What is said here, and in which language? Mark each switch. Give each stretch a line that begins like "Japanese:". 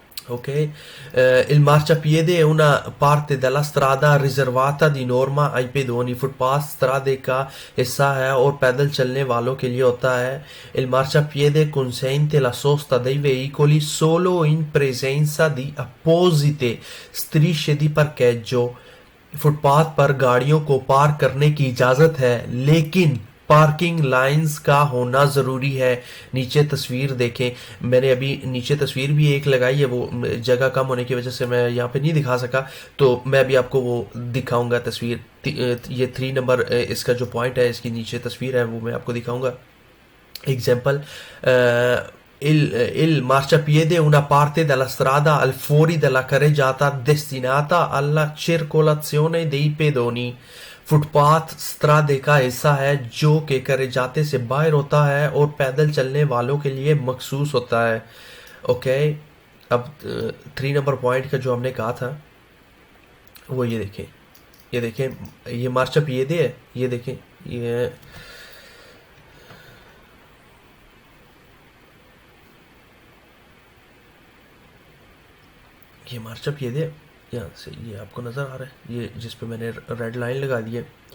Italian: Ok, il marciapiede è una parte della strada riservata di norma ai pedoni.
Hindi: Footpath स्त्रादे का हिस्सा है और पैदल चलने वालों के लिए होता है.
Italian: Il marciapiede consente la sosta dei veicoli solo in presenza di apposite strisce di parcheggio.
Hindi: Footpath पर गाड़ियों को पार्क करने की इजाज़त है, लेकिन पार्किंग लाइंस का होना ज़रूरी है। नीचे तस्वीर देखें, मैंने अभी नीचे तस्वीर भी एक लगाई है, वो जगह कम होने की वजह से मैं यहाँ पे नहीं दिखा सका, तो मैं अभी आपको वो दिखाऊंगा तस्वीर। ये 3 नंबर इसका जो पॉइंट है, इसकी नीचे तस्वीर है, वो मैं आपको दिखाऊंगा।
Italian: Esempio, il marciapiede è una parte della strada al fuori della carreggiata destinata alla circolazione dei pedoni.
Hindi: Footpath स्त्रादे का हिस्सा है जो कि carreggiate से बाहर होता है और पैदल चलने वालों के लिए मखसूस होता है। ओके, अब 3 नंबर पॉइंट का जो हमने कहा था वो ये देखें, ये देखें, ये मार्चापिएदे है, ये देखें, ये मार्चअप ये दे, यहाँ से ये आपको नज़र आ रहा है, ये जिस पे मैंने रेड लाइन लगा दी है।